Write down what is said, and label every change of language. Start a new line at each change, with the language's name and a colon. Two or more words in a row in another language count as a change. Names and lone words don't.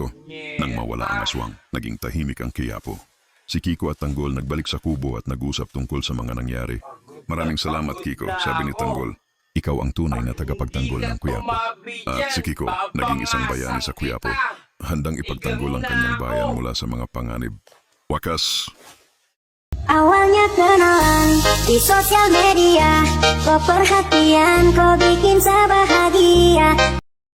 Filipino: Nang mawala ang aswang, naging tahimik ang Quiapo. Si Kiko at Tanggol nagbalik sa kubo at nag-usap tungkol sa mga nangyari. Maraming salamat, Kiko, sabi ni Tanggol. Ikaw ang tunay na tagapagtanggol ng Quiapo. At si Kiko, naging isang bayani sa Quiapo. Handang ipagtanggol ang kanyang bayan mula sa mga panganib. Wakas!
Indonesian: Awalnya kenalan di sosial media, kau perhatian, kau bikin saya bahagia.